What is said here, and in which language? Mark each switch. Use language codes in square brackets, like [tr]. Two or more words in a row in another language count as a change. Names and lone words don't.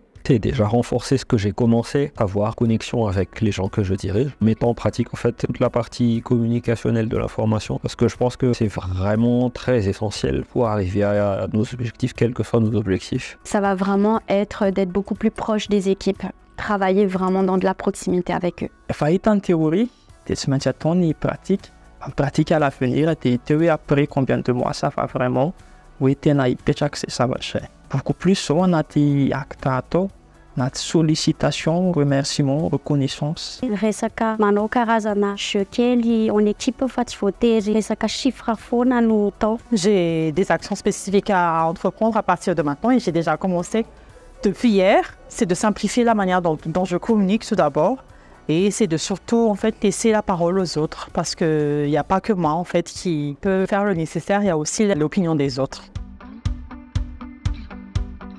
[fr] C'est déjà renforcer ce que j'ai commencé, avoir connexion avec les gens que je dirige, mettant en pratique en fait toute la partie communicationnelle de la formation, parce que je pense que c'est vraiment très essentiel pour arriver à nos objectifs, quels que soient nos objectifs. Ça va vraiment être d'être beaucoup plus proche des équipes, travailler vraiment dans de la proximité avec eux. [mg] Efa hita ny théorie, dia tsy maintsy atao ny pratique. [fr] En pratique à l'avenir, et après combien de mois ça va vraiment, [mg] hoe tena hipetraka izay zavatra izay. [fr] Beaucoup plus [mg] zao anaty [fr] acte [mg] atao, anaty [fr] sollicitation, remerciement, reconnaissance. [mg] Resaka manao karazana jeu kely [fr] en équipe [mg] fa tsy voatery resaka chiffre foana no atao. [fr] J'ai des actions spécifiques à entreprendre à partir de maintenant et j'ai déjà commencé depuis hier. C'est de simplifier la manière dont je communique tout d'abord. Et c'est de surtout en fait laisser la parole aux autres parce qu'il n'y a pas que moi en fait qui peut faire le nécessaire, il y a aussi l'opinion des autres.